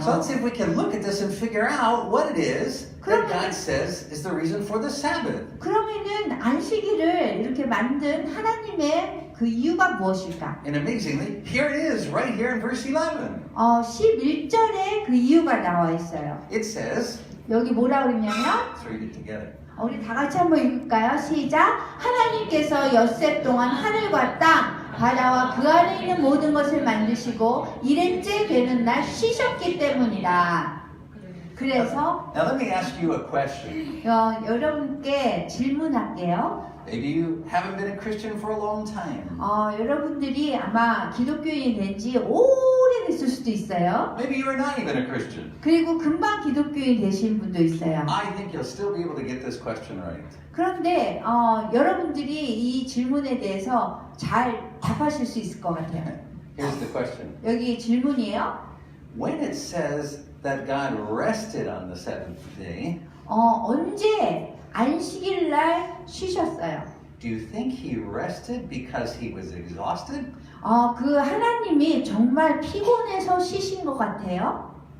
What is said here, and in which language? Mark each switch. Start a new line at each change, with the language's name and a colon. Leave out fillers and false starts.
English: So let's see if we can look at this and figure out what it is that God says is the reason for the Sabbath.
Korean: 그러면은 안식일을 이렇게 만든 하나님의 그 이유가 무엇일까?
English: And amazingly, here it is, right here in verse 11.
Korean: 11절에 그 이유가 나와 있어요.
English: It says,
Korean: 여기 뭐라 그러냐면
English: Let's read it together.
Korean: 우리 다 같이 한번 읽을까요? 시작. 하나님께서 엿새 동안 하늘과 땅 바다와 그 안에 있는 모든 것을 만드시고 일행째 되는 날 쉬셨기 때문이라. 그래서
English: Now let me ask you a question.
Korean: 여러분께 질문할게요.
English: Maybe you haven't been a Christian for a long time.
Korean: 여러분들이 아마 기독교인이 된 지 오래됐을 수도 있어요.
English: Maybe you are not even a Christian.
Korean: 그리고 금방 기독교인 되신 분도 있어요.
English: I think you'll still be able to get this question right.
Korean: 그런데 여러분들이 이 질문에 대해서 잘 답하실 수 있을 것 같아요.
English: Here's the question.
Korean: 여기 질문이에요.
English: When it says that God rested on the seventh day,
Korean: 언제 안식일 날 쉬셨어요?
English: do you think he rested because he was exhausted?
Korean: 그 하나님이 정말 피곤해서 쉬신 것 같아요?